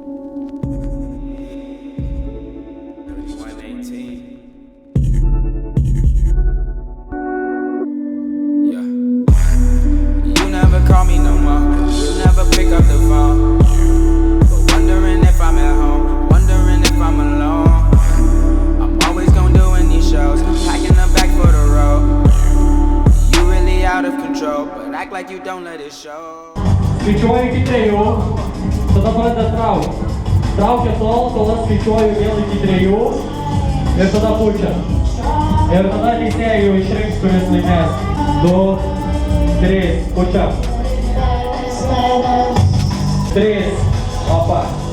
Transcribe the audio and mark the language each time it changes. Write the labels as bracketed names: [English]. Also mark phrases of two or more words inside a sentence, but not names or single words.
[English] You never call me no more. You never pick up the phone. But wondering if I'm at home, wondering if I'm alone. I'm always gonna do in these shows, packing a bag for the road. You really out of control, but act like you don't let it show. [Lithuanian] Skaičiuoju iki 3, tada pradeda traukti. Traukia tol, kol aš skaičiuoju vėl iki 3 ir tada pučia. Ir tada teisėjai jau išrinks, kuris laimės. 2, 3, pučia. 3, opa.